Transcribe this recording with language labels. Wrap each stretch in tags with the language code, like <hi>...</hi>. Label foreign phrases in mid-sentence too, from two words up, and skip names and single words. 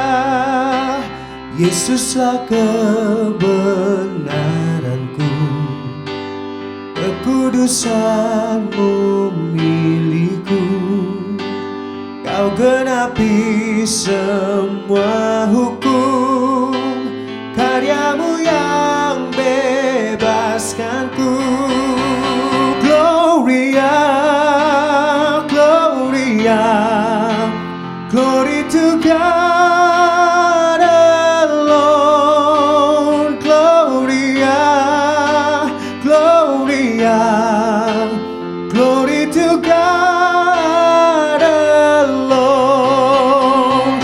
<id>Yesuslah kebenaranku, kekudusanmu milikku. Kau genapi semua hukum, karyamu yang bebaskanku.</id> <la>Gloria, Gloria,</la> <en>glory to God alone.</en> <la>Gloria, Gloria,</la> <en>glory to God alone.</en>